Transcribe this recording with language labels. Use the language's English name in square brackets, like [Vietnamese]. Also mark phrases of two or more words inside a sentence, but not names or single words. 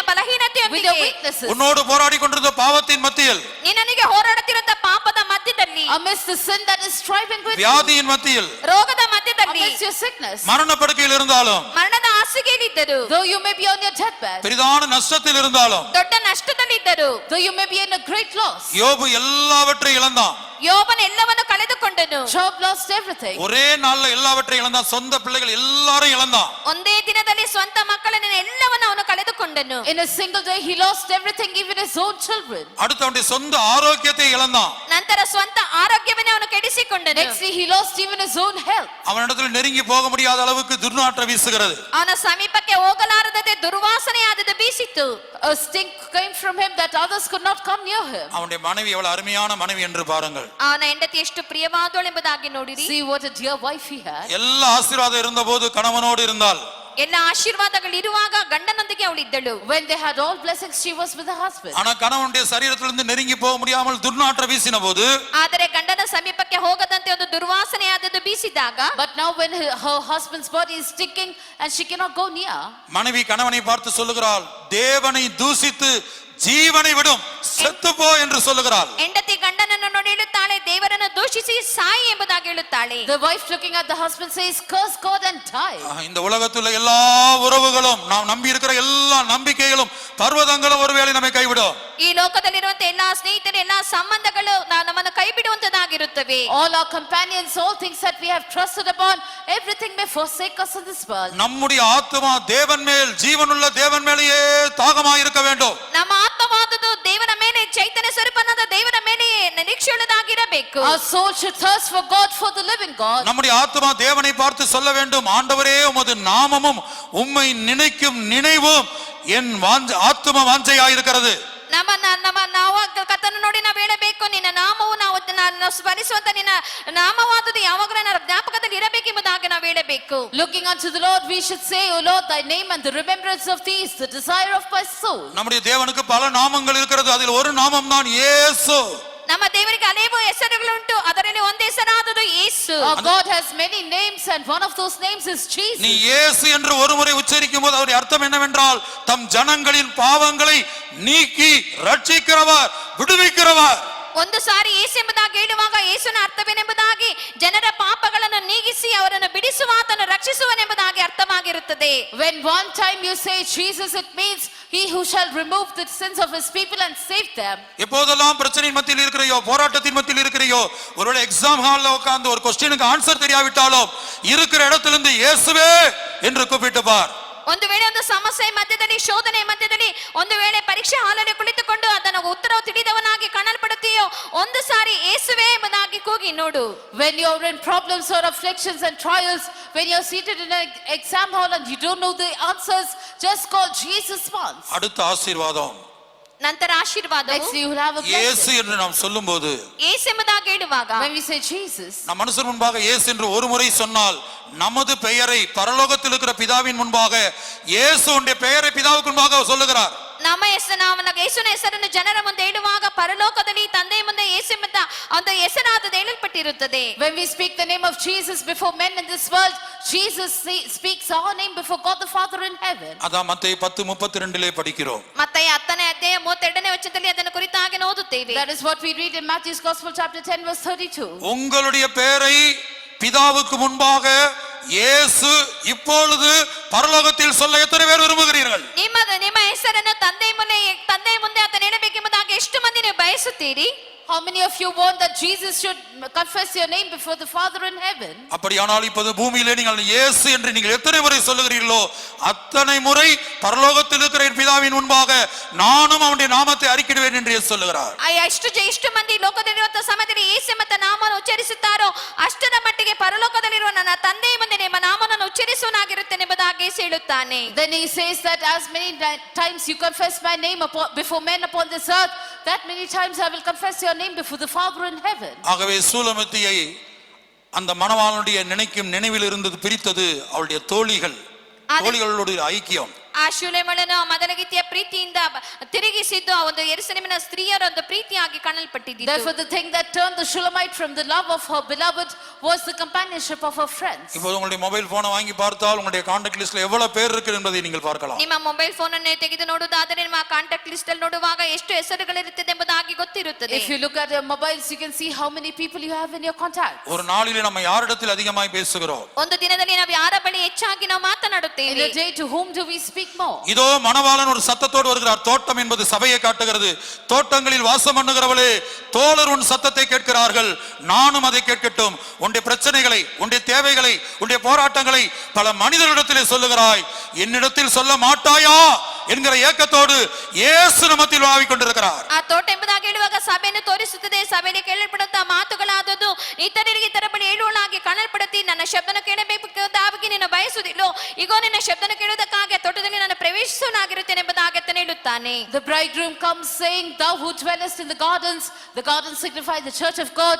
[English] with your [Kannada] ಬಲಹೀನತೆಯೊಂದಿಗೆ, [English] weaknesses, [Tamil] உன்னோடு போராடி கொண்டிருந்த பாவத்தின் மத்தியில், [Kannada] ನಿನ್ನನಿಗೆ ಹೋರಾಡುತ್ತಿರುವಂತ ಪಾಪದ ಮಧ್ಯದಲ್ಲಿ, [English] amidst the sin that is striving with you, [Tamil] வியாதியின் மத்தியில், [Kannada] ರೋಗದ ಮಧ್ಯದಲ್ಲಿ, [English] amidst your sickness, [Tamil] மரண படுக்கையில் இருந்தாலும், [Kannada] ಮರಣದ ಹಾಸಿಗೆಯಲ್ಲಿದ್ದರು, [English] though you may be on your deathbed, [Tamil] பெரிதான நஷ்டத்தில் இருந்தாலும், [Kannada] ದೊಡ್ಡ ನಷ್ಟದಲ್ಲಿದ್ದರು, [English] though you may be in a great loss. [Tamil] யோபு எல்லாவற்றையும் இழந்தான். [Kannada] ಯೋಬನ ಎಲ್ಲವನ್ನು ಕಳೆದುಕೊಂಡನು. [English] Job lost everything. [Tamil] ஒரே நாள்ல எல்லாவற்றையும் இழந்தான். சொந்த பிள்ளைகள் எல்லாரும் இழந்தான். [Kannada] ಒಂದೇ ದಿನದಲ್ಲಿ ಸ್ವಂತ ಮಕ್ಕಳನ್ನ ಎಲ್ಲವನ್ನು ಅವನು ಕಳೆದುಕೊಂಡನು. [English] In a single day he lost everything, even his own children. [Tamil] அடுத்து அவனுடைய சொந்த ஆரோக்கியத்தை இழந்தான். [Kannada] ನಂತರ ಸ್ವಂತ ಆರೋಗ್ಯವನ್ನೇ ಅವನು ಕೆಡಿಸಿಕೊಂಡನು. [English] Next day he lost even his own health. [Tamil] அவனிடத்தில் நெருங்கி போக முடியாத அளவுக்கு துர்நாற்றம் வீசுகிறது. [Kannada] ಅವನ ಸಮೀಪಕ್ಕೆ ಹೋಗಲಾರದೆ ದುರ್ವಾಸನೆಯಾದದ್ದು ಬೀಸಿತು. [English] A stink came from him that others could not come near him. [Tamil] அவனுடைய மனைவி எவ்வளவு அருமையான மனைவி என்று பாருங்கள். [Kannada] ಅವನ ಹೆಂಡತಿ ಎಷ್ಟು ಪ್ರಿಯವಾದವಳು ಎಂಬುದಾಗಿ ನೋಡಿರಿ. [English] See what a dear wife he had. [Tamil] எல்லா ஆசீர்வாதம் இருந்தபோது கணவனோடு இருந்தால், [Kannada] ಎಲ್ಲ ಆಶೀರ್ವಾದಗಳು ಇರುವಾಗ ಗಂಡನೊಂದಿಗೆ ಅವಳಿದ್ದಳು. [English] When they had all blessings, she was with her husband. [Tamil] ஆனா கணவனுடைய சரீரத்திலிருந்து நெருங்கி போக முடியாமல் துர்நாற்றம் வீசின போது, [Kannada] ಆದರೆ ಗಂಡನ ಸಮೀಪಕ್ಕೆ ಹೋಗದಂತೆ ಒಂದು ದುರ್ವಾಸನೆಯಾದದ್ದು ಬೀಸಿದಾಗ, [English] But now when her husband's body is stinking and she cannot go near, [Tamil] மனைவி கணவனை பார்த்து சொல்லுகிறாள், தேவனை தூசித்து ஜீவனை விடும், செத்து போ என்று சொல்லுகிறாள். [Kannada] ಹೆಂಡತಿ ಗಂಡನನ್ನು ನೋಡಿ ಹೇಳುತ್ತಾಳೆ, ದೇವರನ್ನು ದೂಷಿಸಿ ಸಾಯಿ ಎಂಬುದಾಗಿ ಹೇಳುತ್ತಾಳೆ. [English] the wife looking at the husband says, curse God and die. [Tamil] இந்த உலகத்துல எல்லா உறவுகளும், நாம் நம்பி இருக்கிற எல்லா நம்பிக்கைகளும் பர்வதங்களும் ஒருவேளை நம்மை கைவிடும். [Kannada] ಈ ಲೋಕದಲ್ಲಿರುವಂತ ಎಲ್ಲಾ ಸ್ನೇಹಿತರು, ಎಲ್ಲಾ ಸಂಬಂಧಗಳು ನಮ್ಮನ್ನು ಕೈ ಬಿಡುವಂತದಾಗಿರುತ್ತವೆ. [English] All our companions, all things that we have trusted upon, everything may forsake us in this world. [Tamil] நம்முடைய ஆத்துமா தேவன் மேல், ஜீவனுள்ள தேவன் மேலேயே தாகமாய் இருக்க வேண்டும். [Kannada] ನಮ್ಮ ಆತ್ಮವಾದುದು ದೇವರ ಮೇಲೆ, ಚೈತನ್ಯ ಸ್ವರೂಪನಾದ ದೇವರ ಮೇಲೆ ನಿರೀಕ್ಷೆಯುಳ್ಳದಾಗಿರಬೇಕು. [English] Our soul should thirst for God, for the living God. [Tamil] நம்முடைய ஆத்துமா தேவனை பார்த்து சொல்ல வேண்டும், ஆண்டவரே உமது நாமமும் உம்மை நினைக்கும் நினைவும் என் ஆத்தும வாஞ்சையாய் இருக்கிறது. [Kannada] ನಾವು ಕರ್ತನನ್ನು ನೋಡಿ ನಾವು ಹೇಳಬೇಕು, ನಿನ್ನ ನಾಮವು ನಾವು ಸ್ಮರಿಸುವಂತ ನಿನ್ನ ನಾಮವಾದುದು ಯಾವಾಗಲೂ ನನ್ನ ಜ್ಞಾಪಕದಲ್ಲಿ ಇರಬೇಕೆಂಬುದಾಗಿ ನಾವು ಹೇಳಬೇಕು. [English] Looking unto the Lord, we should say, O Lord, thy name and the remembrance of thee is the desire of my soul. [Tamil] நம்முடைய தேவனுக்கு பல நாமங்கள் இருக்கிறது, அதில் ஒரு நாமம் தான் இயேசு. [Kannada] ನಮ್ಮ ದೇವರಿಗೆ ಅನೇಕ ಹೆಸರುಗಳುಂಟು, ಅದರಲ್ಲಿ ಒಂದು ಹೆಸರಾದುದು ಯೇಸು. [English] Our God has many names and one of those names is Jesus. [Tamil] நீ இயேசு என்று ஒருமுறை உச்சரிக்கும் போது அவருடைய அர்த்தம் என்னவென்றால், தம் ஜனங்களின் பாவங்களை நீக்கி ரட்சிக்கிறவர், விடுவிக்கிறவர். [Kannada] ಒಂದು ಸಾರಿ ಯೇಸು ಎಂಬುದಾಗಿ ಹೇಳುವಾಗ ಯೇಸುವಿನ ಅರ್ಥವೇನೆಂಬುದಾಗಿ, ಜನರ ಪಾಪಗಳನ್ನು ನೀಗಿಸಿ ಅವರನ್ನು ಬಿಡಿಸುವಾತನು ರಕ್ಷಿಸುವನೆಂಬುದಾಗಿ ಅರ್ಥವಾಗಿರುತ್ತದೆ. [English] When one time you say Jesus, it means he who shall remove the sins of his people and save them. [Tamil] எப்போதெல்லாம் பிரச்சனையின் மத்தியில் இருக்கிறையோ, போராட்டத்தின் மத்தியில் இருக்கிறையோ, ஒருவேளை [English] exam hall [Tamil] உட்கார்ந்து ஒரு क्वेश्चनக்கு ஆன்சர் தெரியாவிட்டாலும் இருக்கிற இடத்திலிருந்து இயேசுவே என்று கூப்பிட்டு பார். [Kannada] ಒಂದು ವೇಳೆ ಒಂದು ಸಮಸ್ಯೆ ಮಧ್ಯದಲ್ಲಿ, ಶೋಧನೆ ಮಧ್ಯದಲ್ಲಿ, ಒಂದು ವೇಳೆ ಪರೀಕ್ಷೆ ಹಾಲಲ್ಲಿ ಕುಳಿತುಕೊಂಡು ಅದನ್ನು ಉತ್ತರವು ತಿಳಿದವನಾಗಿ ಕಾಣಲ್ಪಡುತ್ತೀಯೋ, ಒಂದು ಸಾರಿ ಯೇಸುವೇ ಎಂಬುದಾಗಿ ಕೂಗಿ ನೋಡು. [English] When you're in problems or afflictions and trials, when you're seated in an exam hall and you don't know the answers, just call Jesus once. [Tamil] அடுத்த ஆசீர்வாதம், [Kannada] ನಂತರ ಆಶೀರ್ವಾದ. [English] Next you will have a இயேசு blessing. [Tamil] என்று நாம் சொல்லும்போது, [Kannada] ಯೇಸು ಎಂಬುದಾಗಿ ಹೇಳುವಾಗ, [English] When we say Jesus, [Tamil] நம் மனுஷர் முன்பாக இயேசு என்று ஒரு முறை சொன்னால், நமது பெயரை பரலோகத்தில் இருக்கிற பிதாவின் முன்பாக, இயேசுவுடைய பெயரை பிதாவுக்கு முன்பாக சொல்லுகிறார். [Kannada] ನಮ್ಮ ಹೆಸರು, ನಾವು ಯೇಸುವಿನ ಹೆಸರನ್ನು ಜನರ ಮುಂದೆ ಹೇಳುವಾಗ, ಪರಲೋಕದಲ್ಲಿ ತಂದೆಯ ಮುಂದೆ ಯೇಸು ಎಂಬ ಒಂದು ಹೆಸರಾದದ್ದು ಹೇಳಲ್ಪಟ್ಟಿರುತ್ತದೆ. [English] When we speak the name of Jesus before men in this world, Jesus speaks our name before God the Father in heaven. [Tamil] அதான் மத்தேயு 10:32 படிக்கிறோம். [Kannada] ಮತ್ತಾಯ 10ನೇ ಅಧ್ಯಾಯ 32ನೇ ವಚನದಲ್ಲಿ ಅದನ್ನು ಕುರಿತಾಗಿ ಓದುತ್ತೇವೆ. [English] That is what we read in Matthew's Gospel chapter 10 verse 32. [Tamil] உங்களுடைய பெயரை பிதாவுக்கு முன்பாக இயேசு இப்பொழுது பரலோகத்தில் சொல்ல எத்தனை பேர் விரும்புகிறீர்கள்? [Kannada] ನಿಮ್ಮ ಹೆಸರನ್ನು ತಂದೆಯ ಮುಂದೆ ಆತನು ಹೇಳಬೇಕೆಂಬುದಾಗಿ ಎಷ್ಟು ಮಂದಿ ನೀವು ಬಯಸುತ್ತೀರಿ? [English] How many of you want that Jesus should confess your name before the Father in heaven? [Tamil] அப்படியானால் இப்போது பூமியிலே நீங்கள் இயேசு என்று நீங்கள் எத்தனை முறை சொல்லுகிறீர்களோ அத்தனை முறை பரலோகத்தில் இருக்கிற என் பிதாவின் முன்பாக நானும் அவனுடைய நாமத்தை அறிக்கையிடுவேன் என்று இயேசு சொல்லுகிறார். [Kannada] ಎಷ್ಟು ಮಂದಿ ಲೋಕದಲ್ಲಿರುವಂತಹ ಸಮಯದಲ್ಲಿ ಯೇಸು ಎಂಬ ನಾಮವನ್ನು ಉಚ್ಚರಿಸುತ್ತಾರೋ ಅಷ್ಟರ ಮಟ್ಟಿಗೆ ಪರಲೋಕದಲ್ಲಿರುವ ನನ್ನ ತಂದೆಯ ಮುಂದೆ ನಿಮ್ಮ ನಾಮವನ್ನು ಉಚ್ಚರಿಸುವನಾಗಿರುತ್ತೇನೆ ಎಂಬುದಾಗಿ ಯೇಸು ಹೇಳುತ್ತಾನೆ. [English] Then he says that as many times you confess my name before men upon this earth, that many times I will confess your name before the Father in heaven. [Tamil] ஆகவே சூலமித்தியை அந்த மணவாளனுடைய நினைவில் இருந்தது பிரித்தது அவளுடைய தோழிகளோட ஐக்கியம். [Kannada] ಆ ಶೂಲೇಮಳನ್ನು ಮೊದಲಗಿತ್ತಿಯ ಪ್ರೀತಿಯಿಂದ ತಿರುಗಿಸಿದ್ದು ಆ ಒಂದು ಯೆರೂಸಲೇಮಿನ ಸ್ತ್ರೀಯರ ಒಂದು ಪ್ರೀತಿಯಾಗಿ ಕಾಣಲ್ಪಟ್ಟಿದ್ದು. [English] Therefore the thing that turned the Shulamite from the love of her beloved was the companionship of her friends. [Tamil] இப்போ உங்களுடைய [English] mobile phone [Tamil] வாங்கி பார்த்தால் உங்களுடைய [English] contact list [Tamil] எவ்வளவு பேர் இருக்கு என்பதை நீங்கள் பார்க்கலாம். [Kannada] ನಿಮ್ಮ [English] mobile phone [Kannada] ಅನ್ನು ತೆಗೆದು ನೋಡುವುದಾದರೆ ನಿಮ್ಮ [English] contact list [Kannada] ಅಲ್ಲಿ ನೋಡುವಾಗ ಎಷ್ಟು ಹೆಸರುಗಳಿರುತ್ತದೆ ಎಂಬುದಾಗಿ ಗೊತ್ತಿರುತ್ತದೆ. [English] If you look at your mobiles you can see how many people you have in your contact. [Tamil] ஒரு நாளிலே நம்ம யாரிடத்தில் அதிகமாய் பேசுகிறோம்? [Kannada] ಒಂದು ದಿನದಲ್ಲಿ ನಾವು ಯಾರ ಬಳಿ ಹೆಚ್ಚಾಗಿ ನಾವು ಮಾತನಾಡುತ್ತೇವೆ? [English] In a day to whom do we speak more? [Tamil] இதோ மணவாளன் ஒரு சத்தத்தோடு வருகிறார். தோட்டம் என்பது சபையை காட்டுகிறது. தோட்டங்களில் வாசம் பண்ணுகிறவளே, தோழர் உன் சத்தத்தை கேட்கிறார்கள், நானும் அதை கேட்கட்டும். உன்னுடைய பிரச்சனைகளை, உன்னுடைய தேவைகளை, உன்னுடைய போராட்டங்களை பல மனிதர்களிடத்திலே சொல்லுகிறாய், என்னிடத்தில் சொல்ல மாட்டாயா என்கிற ஏக்கத்தோடு இயேசு நம்மத்தில் வாவிக் கொண்டிருக்கிறார். [Kannada] ಆ ತೋಟ ಎಂಬುದಾಗಿ ಹೇಳುವಾಗ ಸಭೆಯನ್ನು ತೋರಿಸುತ್ತದೆ. ಸಭೆಯಲ್ಲಿ ಕೇಳಲ್ಪಡುತ್ತಾ ಮಾತುಗಳಾದದ್ದು ಇತರರಿಗೆ ಇತರ ಬಳಿ ಹೇಳುವಳಾಗಿ ಕಾಣಲ್ಪಡುತ್ತಿ, ನನ್ನ ಶಬ್ದನ ಕೇಳಬೇಕಾಗಿ ನೀನು ಬಯಸುವುದಿಲ್ಲೋ, ಈಗೋ ನಿನ್ನ ಶಬ್ದನ ಕೇಳುವುದಕ್ಕಾಗಿ ತೋಟದಲ್ಲಿ ನಾನು ಪ್ರವೇಶಿಸುವನಾಗಿರುತ್ತೇನೆ ಎಂಬುದಾಗಿ ಆತನು ಹೇಳುತ್ತಾನೆ. [English] The bridegroom comes saying, thou who dwellest in the gardens signify the church of God.